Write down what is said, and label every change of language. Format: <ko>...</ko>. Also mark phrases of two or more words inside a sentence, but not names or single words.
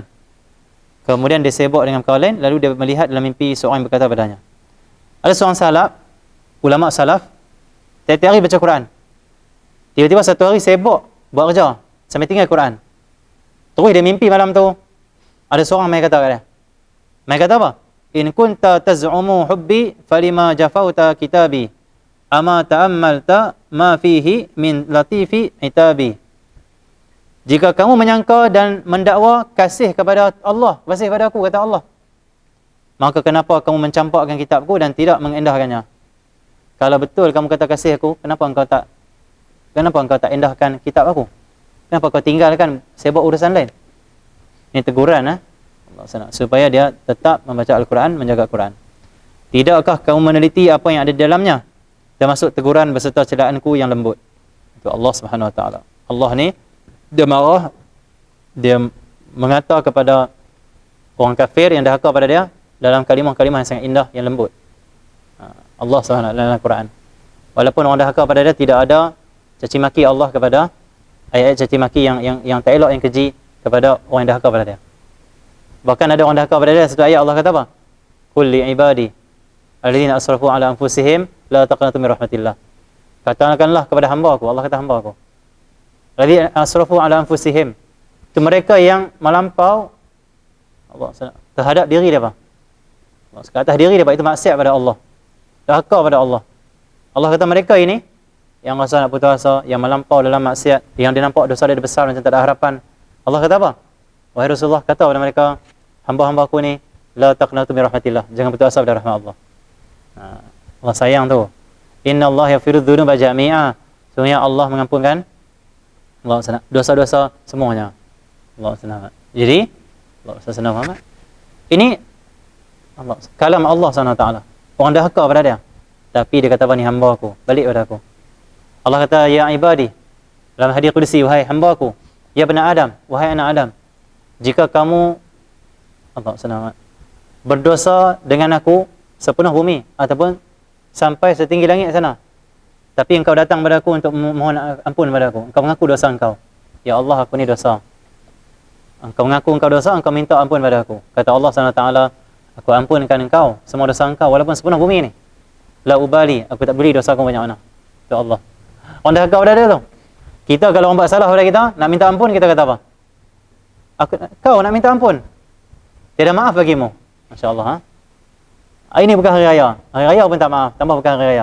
<ms>Kemudian dia sibuk dengan perkara lain, lalu dia melihat dalam mimpi seorang yang berkata padanya. Ada seorang salaf, ulama salaf, tiap-tiap hari baca Quran. Tiba-tiba satu hari sibuk buat kerja, sampai tinggal Quran. Terus dia mimpi malam tu, ada seorang mai kata kat dia. Mai kata apa?</ms> <ar>إن كنت تزعم حبي فلم جفوت كتابي أما تأملت ما فيه من لطيف عتابي.</ar> <ms>Jika kamu menyangka dan mendakwa kasih kepada Allah, kasih kepada aku, kata Allah, maka kenapa kamu mencampakkan kitabku dan tidak mengendahkannya? Kalau betul kamu kata kasih aku, kenapa engkau tak endahkan kitab aku? Kenapa kau tinggalkan sibuk urusan lain? Ini teguran supaya dia tetap membaca Al-Quran, menjaga Al-Quran. Tidakkah kamu meneliti apa yang ada di dalamnya? Termasuk teguran beserta celaanku yang lembut. Itu Allah</ms> <ar>سبحانه وتعالى.</ar> <ms>Allah ni dia marah, dia mengata kepada orang kafir yang dahaka pada dia dalam kalimah-kalimah yang sangat indah, yang lembut. Allah</ms> <ar>سبحانه وتعالى</ar> <ms>dalam Al-Quran. Walaupun orang dahaka pada dia, tidak ada caci maki Allah kepada ayat-ayat caci maki yang tak elok, yang keji kepada orang yang dahaka pada dia. Bahkan ada orang dahaka pada dia, satu ayat Allah kata apa?</ms> <ar>قل لعبادي الذين أسرفوا على أنفسهم لا تقنطوا من رحمة الله.</ar> <ms>Katakanlah kepada hamba aku, Allah kata hamba aku,</ms> <ar>الذين أسرفوا على أنفسهم,</ar> <ms>itu mereka yang melampau Allah terhadap diri dia, apa? Ke atas diri dia, itu maksiat pada Allah, dahaka pada Allah. Allah kata mereka ini yang rasa nak putus asa, yang melampau dalam maksiat, yang dia nampak dosa dia besar macam tak ada harapan. Allah kata apa? Wahai Rasulullah, kata kepada mereka, hamba-hamba aku ni,</ms> <ar>لا تقنطوا من رحمة الله,</ar> <ms>jangan putus asa pada rahmat Allah. Allah sayang tu.</ms> <ar>إن الله يغفر الذنوب جميعا.</ar> <ms>Sesungguhnya Allah mengampunkan dosa-dosa semuanya. Allah SWT. Jadi, Allah SWT. Ini Allah, kalam Allah SWT. Orang dahaka pada dia. Tapi dia kata apa ni, hamba aku, balik pada aku. Allah kata,</ms> <ar>يا عبادي,</ar> <ms>dalam hadis qudsi, wahai hamba aku,</ms> <ar>يا بني آدم,</ar> <ms>wahai anak Adam, jika kamu Allah SWT berdosa dengan aku sepenuh bumi ataupun sampai setinggi langit sana, tapi engkau datang pada aku untuk mohon ampun pada aku, engkau mengaku dosa engkau, ya Allah aku ni dosa, engkau mengaku engkau dosa, engkau minta ampun pada aku, kata Allah SWT, aku ampunkan engkau semua dosa engkau walaupun sepenuh bumi ni,</ms> <ar>لا أبالي,</ar> <ms>aku tak beri dosa kau banyak mana. Ya Allah, orang dah kau dah ada tu. Kita kalau orang buat salah pada kita, nak minta ampun, kita kata apa? Kau nak minta ampun, tiada maaf bagimu.</ms> <ar>ما شاء الله.</ar> <ms>Ini bukan hari raya. Hari raya pun tak maaf, tambah bukan hari raya.</ms>